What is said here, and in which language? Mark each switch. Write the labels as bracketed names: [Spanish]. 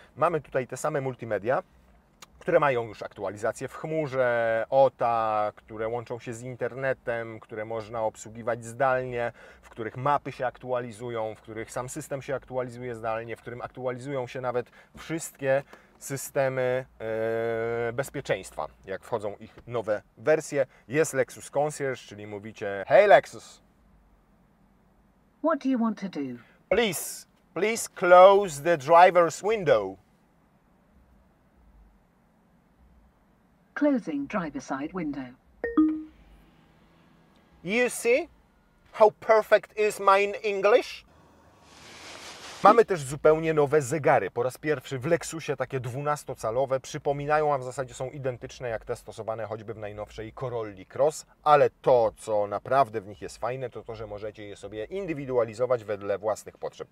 [Polish] Mamy tutaj te same multimedia, które mają już aktualizację w chmurze, OTA, które łączą się z internetem, które można obsługiwać zdalnie, w których mapy się aktualizują, w których sam system się aktualizuje zdalnie, w którym aktualizują się nawet wszystkie systemy bezpieczeństwa, jak wchodzą ich nowe wersje. Jest Lexus Concierge, czyli mówicie: "Hey Lexus, [English] what do you want to do? Please close the driver's window." Closing driver side window. You see how perfect is my English? [Polish] Mamy też zupełnie nowe zegary. Po raz pierwszy w Lexusie takie 12-calowe. Przypominają, a w zasadzie są identyczne jak te stosowane choćby w najnowszej Corolli Cross, ale to, co naprawdę w nich jest fajne, to to, że możecie je sobie indywidualizować wedle własnych potrzeb.